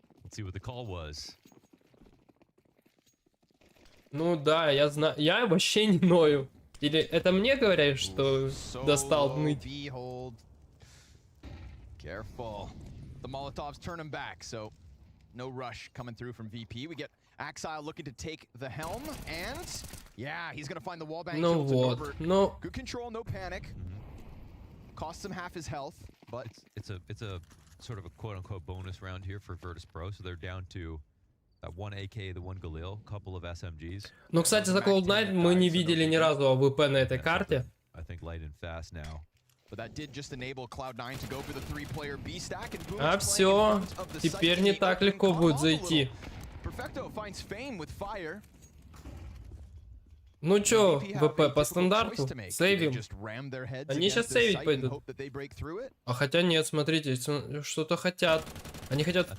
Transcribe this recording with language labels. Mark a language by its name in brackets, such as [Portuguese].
[English] See what the call was. [Russian] Ну да, я знаю. Я вообще не ною. Или это мне говорят, что достал ныть? [English] Careful. The Molotovs turn him back, so no rush coming through from VP. We get Axile looking to take the helm, and yeah, he's gonna find the wallbang kill to Norbert. No. Good control, no panic. Costs him half his health, but it's a sort of a quote-unquote bonus round here for Virtus.pro, so they're down to that one AK, the one Galil, couple of SMGs. [Russian] Ну, кстати, за Cloud9 мы не видели ни разу АВП на этой карте. [English] I think light and fast now. But that did just enable Cloud9 to go for the 3-player B stack and boom. [Russian] А все, теперь не так легко будет зайти. [English] Perfecto finds fame with fire. [Russian] Ну чё, ВП по стандарту, сейвим. Они сейчас сейвить пойдут. А хотя нет, смотрите, что-то хотят. Они хотят...